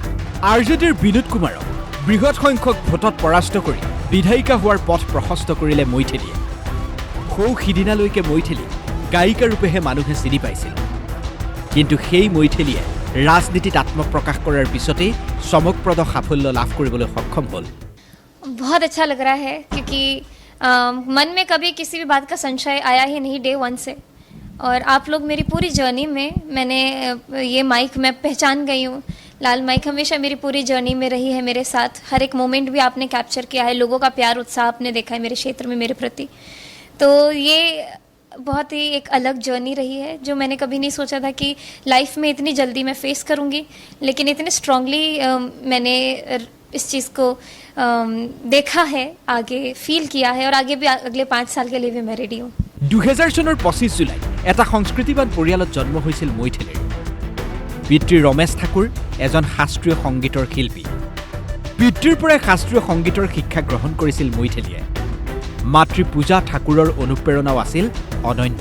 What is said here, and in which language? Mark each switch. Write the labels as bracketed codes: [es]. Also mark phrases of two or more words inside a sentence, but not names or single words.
[as] আৰজেডিৰ বিনোদ কুমাৰক বৃহৎ সংখ্যক ভোটত পৰাস্ত কৰি বিধায়িকা হোৱাৰ পথ প্ৰশস্ত কৰিলে মৈথিলীয়ে। সিদিনালৈকে মৈথিলী গায়িকা ৰূপেহে মানুহে চিনি পাইছিল, কিন্তু সেই মৈথিলীয়ে ৰাজনীতিত আত্মপ্ৰকাশ কৰাৰ পিছতেই চমকপ্ৰদ সাফল্য লাভ কৰিবলৈ সক্ষম হ'ল। [hi] बहुत अच्छा लग रहा है क्योंकि मन में कभी किसी भी बात का संशय आया ही नहीं [en] day one [hi] से, और आप लोग मेरी पूरी जर्नी में मैंने ये माइक मैं पहचान गई हूँ। लाल माइक हमेशा मेरी पूरी जर्नी में रही है मेरे साथ। हर एक मोमेंट भी आपने कैप्चर किया है, लोगों का प्यार उत्साह आपने देखा है मेरे क्षेत्र में मेरे प्रति। तो ये बहुत ही एक अलग जर्नी रही है जो मैंने कभी नहीं सोचा था कि लाइफ में इतनी जल्दी मैं फेस करूँगी, लेकिन इतने स्ट्रांगली मैंने इस चीज़ को देखा है, आगे फील किया है, और आगे भी अगले 5 साल के लिए भी मैं रेडी हूँ। [as] 2000 চনৰ 25 জুলাইত এটা সংস্কৃতিবান পৰিয়ালত জন্ম হৈছিল মৈথিলীৰ। পিতৃ ৰমেশ ঠাকুৰ এজন শাস্ত্ৰীয় সংগীতৰ শিল্পী। পিতৃৰ পৰাই শাস্ত্ৰীয় সংগীতৰ শিক্ষা গ্ৰহণ কৰিছিল মৈথিলীয়ে। মাতৃ পূজা ঠাকুৰৰ অনুপ্ৰেৰণাও আছিল অনন্য।